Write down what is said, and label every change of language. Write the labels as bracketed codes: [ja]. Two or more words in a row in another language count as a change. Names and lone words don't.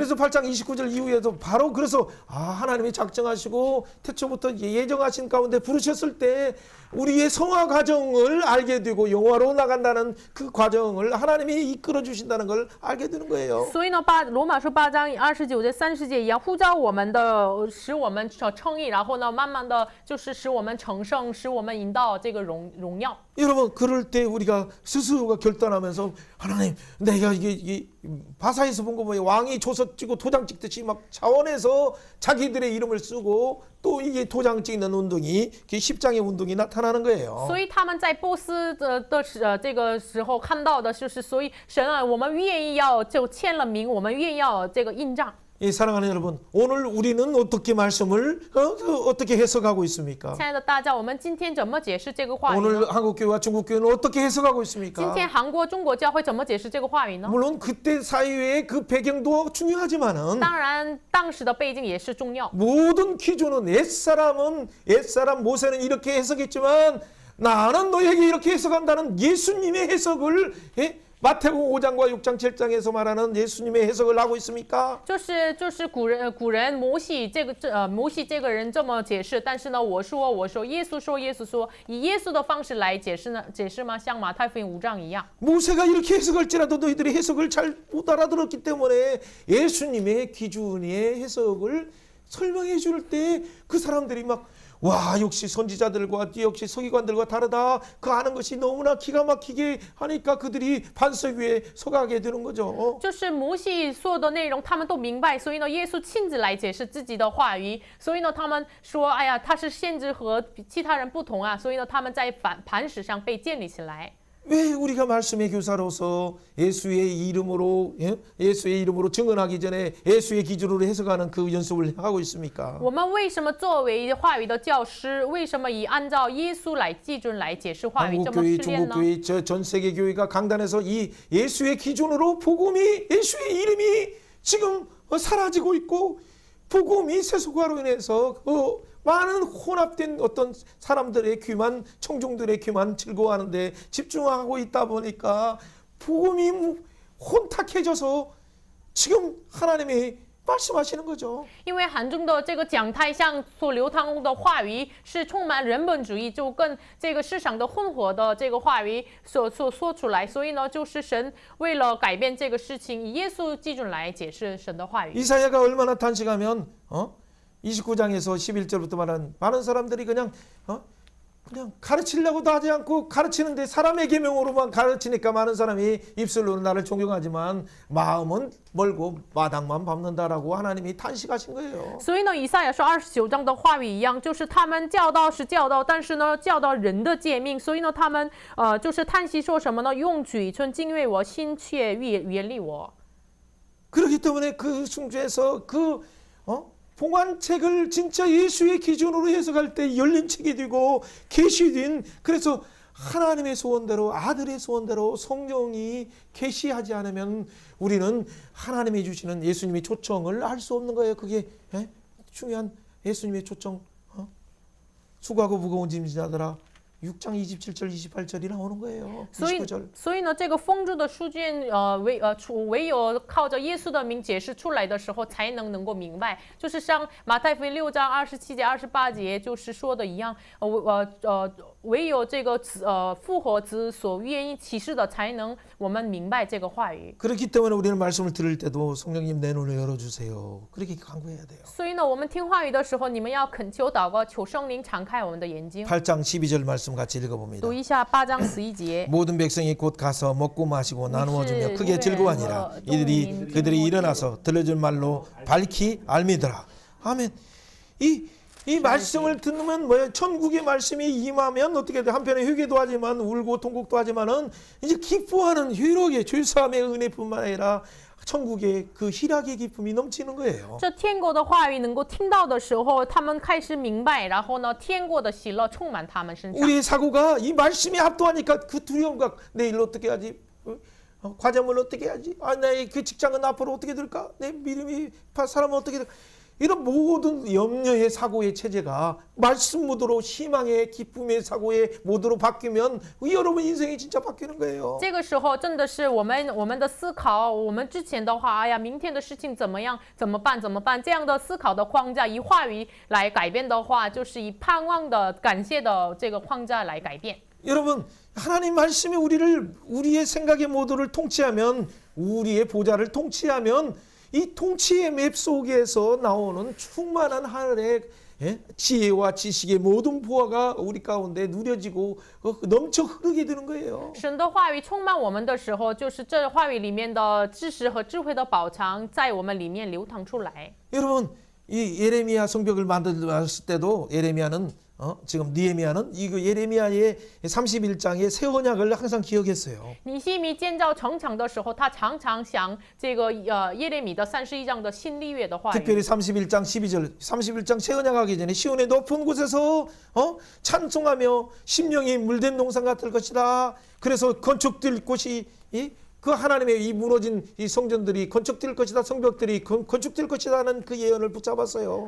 [ko] 그래서 8장 29절 이후에도 바로 그래서 하나님이 작정하시고 태초부터 예정하신 가운데 부르셨을 때 우리의 성화 과정을 알게 되고 영화로 나간다는 그 과정을 하나님이 이끌어 주신다는 걸 알게 되는 거예요. [zh] 所以呢，罗马书8章29节、30节一样，呼召我们的，使我们称义，然后呢，慢慢的就是使我们成圣，使我们引到这个荣耀。 [ko] 여러분 그럴 때 우리가 스스로가 결단하면서 하나님 내가 이게 바사에서 본 거 뭐예요? 왕이 조서 찍고 도장 찍듯이 막 차원에서 자기들의 이름을 쓰고 또 이게 도장 찍는 운동이 십장의 운동이 나타나는 거예요. [zh] 所以他们在波斯这个时候看到的就是，所以神啊，我们愿意要就签了名，我们愿意要这个印章。 [ko] 이 사랑하는 여러분, 오늘 우리는 어떻게 말씀을 어떻게 해석하고 있습니까? [zh] 亲爱的大家，我们今天怎么解释这个话语呢？ [ko] 오늘 한국 교회와 중국 교회는 어떻게 해석하고 [zh] 今 [ko] 있습니까? [zh] 天韩国、中国教会怎么解释这个话语呢？ [ko] 물론 그때 사이의 그 배경도 중요하지만은 [zh] 当然，当时的背景也是重要。 [ko] 모든 기준은 옛사람 모세는 이렇게 해석했지만 나는 너에게 이렇게 해석한다는 예수님의 해석을 마태복음 5장과 6장 7장에서 말하는 예수님의 해석을 하고 있습니까? [zh] 就是古人摩西这个人这么解释，但是呢，我说耶稣说，以耶稣的方式来解释吗？像马太福音5章一样。 [ko] 모세가 이렇게 해석할지라도 너희들이 해석을 잘 못 알아들었기 때문에 예수님의 기준의 해석을 설명해 줄 때 그 사람들이 막 와 역시 선지자들과 역시 서기관들과 다르다. 그 아는 것이 너무나 기가 막히게 하니까 그들이 반석 위에 서가게 되는 거죠. [zh] 就是摩西所有的内容，他们都明白，所以呢，耶稣亲自来解释自己的话语，所以呢，他们说，哎呀，他是先知和其他人不同啊，所以呢，他们在磐石上被建立起来。 [ko] 왜 우리가 말씀의 교사로서 예수의 이름으로 증언하기 전에 예수의 기준으로 해석하는 그 연습을 하고 있습니까? [zh] 我们为什么作为话语的教师，为什么以按照耶稣来基准来解释话语这么 [ko] 한국교회, [zh] 试炼呢？ [ko] 중국교회, 전 세계 교회가 강단에서 이 예수의 기준으로 복음이 예수의 이름이 지금 사라지고 있고 복음이 세속화로 인해서 많은 혼합된 어떤 사람들의 귀만 청중들의 귀만 즐거워하는데 집중하고 있다 보니까 복음이 혼탁해져서 지금 하나님이 말씀하시는 거죠. [zh] 因为韩中的这个讲台上所流淌的话语是充满人本主义，就跟这个市场的混合的这个话语所说出来，所以呢，就是神为了改变这个事情，以耶稣基准来解释神的话语。 [ko] 이사야가 얼마나 단식하면 29장에서 11절부터 말하는 많은 사람들이 그냥 가르치려고도 하지 않고 가르치는데 사람의 계명으로만 가르치니까 많은 사람이 입술로는 나를 존경하지만 마음은 멀고 마당만 밟는다라고 하나님이 탄식하신 거예요. [zh] 所以呢，以赛亚说29章的话语一样，就是他们教导是教导，但是呢，教导人的诫命，所以呢，他们就是叹息说什么呢？用嘴唇敬畏我，心却远离我。 [ko] 그렇기 때문에 그 중에서 봉안책을 진짜 예수의 기준으로 해석할 때 열린 책이 되고 계시된 그래서 하나님의 소원대로 아들의 소원대로 성령이 계시하지 않으면 우리는 하나님이 주시는 예수님의 초청을 알 수 없는 거예요. 그게 중요한 예수님의 초청. 수고하고 무거운 짐 지자들아 6장 27절 28절이 나오는 거예요. [zh] 所以呢，这个封住的书卷，唯有靠着耶稣的名解释出来的时候，才能够明白。就是像马太福音6章27节、28节，就是说的一样，唯有这个复活子所愿意启示的，才能我们明白这个话语。 [ko] 그렇기 때문에 우리는 말씀을 들을 때도 성령님 내 눈을 열어주세요. 그렇게 간구해야 돼요. [zh] 所以呢，我们听话语的时候，你们要恳求祷告，求圣灵敞开我们的眼睛。 [ko] 8장 12절 말씀 같이 읽어봅니다. [zh] 读一下8章11节。 [ko] 모든 백성이 곧 가서 먹고 마시고 나누어 주며 크게 즐거워하니라. 그들이 일어나서 들려줄 말로 밝히 알미더라. 아멘. 이 말씀을 듣는 뭐예요? 천국의 말씀이 임하면 어떻게 돼? 한편에 회개도 하지만 울고 통곡도 하지만은 이제 기뻐하는 희락의 죄사함의 은혜뿐만 아니라 천국의 그 희락의 기쁨이 넘치는 거예요. [zh] 这天国的话语能够听到的时候，他们开始明白，然后呢，天国的喜乐充满他们身上。 [ko] 우리의 사고가 이 말씀에 압도하니까 그 두려움과 내일 어떻게 하지? 과점을 어떻게 하지? 나의 그 직장은 앞으로 어떻게 될까? 내 믿음이 사람은 어떻게 될까? 이런 모든 염려의 사고의 체제가 말씀 모드로 희망의 기쁨의 사고의 모드로 바뀌면 여러분 인생이 진짜 바뀌는 거예요. [zh] 这个时候真的是我们的思考，我们之前的话，哎呀，明天的事情怎么样？怎么办？这样的思考的框架，以话语来改变的话，就是以盼望的、感谢的这个框架来改变。 [ko] 여러분 하나님 말씀이 우리의 생각의 모드를 통치하면 우리의 보좌를 통치하면 이 통치의 맵 속에서 나오는 충만한 하늘의 지혜와 지식의 모든 보화가 우리 가운데 누려지고 넘쳐 흐르게 되는 거예요. [zh] 神的话语充满我们的时候，就是这话语里面的知识和智慧的宝藏在我们里面流淌出来。 [ko] 여러분 이 예레미야 성벽을 만들었을 때도 예레미야는 지금 느헤미야는 이거 예레미야의 31장의 새 언약을 항상 기억했어요. [zh] 尼希米建造城墙的时候，他常常想这个耶利米的31章的新立约的话语。 [ko] 특별히 31장 12절 31장 새 언약하기 전에 시온의 높은 곳에서 찬송하며 심령이 물된 농산 같을 것이다. 그래서 건축될 곳이 그 하나님의 이 무너진 이 성전들이 건축될 것이다, 성벽들이 건축될 것이다는 그 예언을 붙잡았어요.